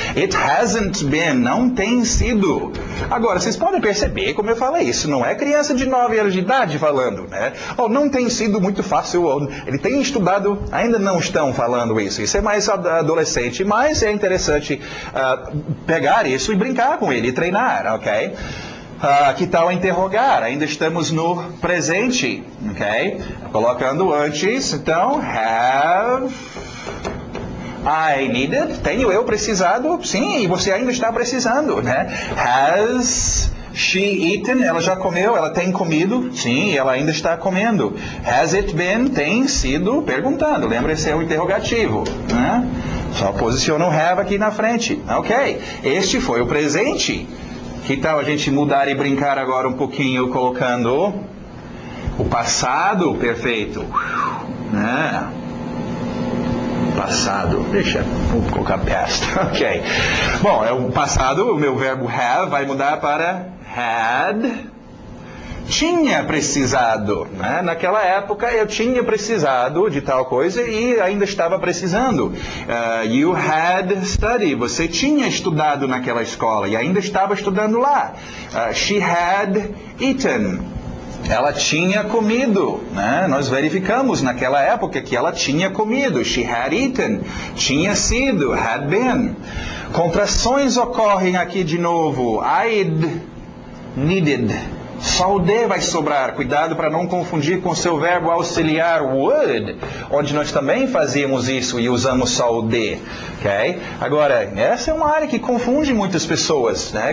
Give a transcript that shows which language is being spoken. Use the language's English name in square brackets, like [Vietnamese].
[English] It hasn't been. [Portuguese] Não tem sido. Agora, vocês podem perceber, como eu falei, isso não é criança de 9 anos de idade falando, né? Não tem sido muito fácil, ele tem estudado, ainda não estão falando isso. Isso é mais adolescente, mas é interessante pegar isso e brincar com ele, e treinar, ok? Que tal interrogar? Ainda estamos no presente, ok? Colocando antes, então, [English] have I needed? [Portuguese] Tenho eu precisado? Sim, e você ainda está precisando, né? [English] Has she eaten? [Portuguese] Ela já comeu, ela tem comido? Sim, ela ainda está comendo. [English] Has it been? [Portuguese] Tem sido perguntando. Lembra, esse é o interrogativo, né? Só posiciona o have aqui na frente. Ok, este foi o presente. Que tal a gente mudar e brincar agora um pouquinho colocando o passado perfeito, né? Passado, vou colocar past, ok. Bom, é o passado, o meu verbo have vai mudar para had. Tinha precisado, né? Naquela época eu tinha precisado de tal coisa e ainda estava precisando. [English] You had studied, [Portuguese] você tinha estudado naquela escola e ainda estava estudando lá. [English] She had eaten, [Portuguese] ela tinha comido, né? Nós verificamos naquela época que ela tinha comido. [English] She had eaten, [Portuguese] tinha sido, [English] had been. [Portuguese] Contrações ocorrem aqui de novo. [English] I'd needed. [Portuguese] Só o D vai sobrar. Cuidado para não confundir com o seu verbo auxiliar would, onde nós também fazíamos isso e usamos só o D. Okay? Agora, essa é uma área que confunde muitas pessoas, né?